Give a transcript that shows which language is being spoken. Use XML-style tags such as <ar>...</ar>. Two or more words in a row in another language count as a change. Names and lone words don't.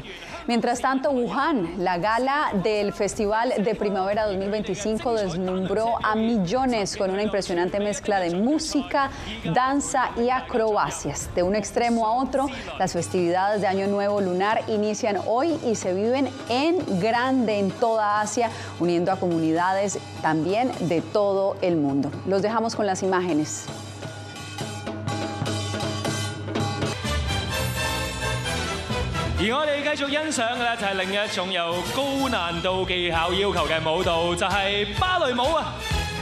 <es>Mientras tanto, Wuhan, la gala del Festival de Primavera 2025, deslumbró a millones con una impresionante mezcla de música, danza y acrobacias. De un extremo a otro, las festividades de Año Nuevo lunar inician hoy y se viven en grande en toda Asia, uniendo a comunidades también de todo el mundo. Los dejamos con las imágenes.</es> <yue>而我哋繼續欣賞嘅咧就係另一種有高難度技巧要求嘅舞蹈，就係芭蕾舞啊！</yue>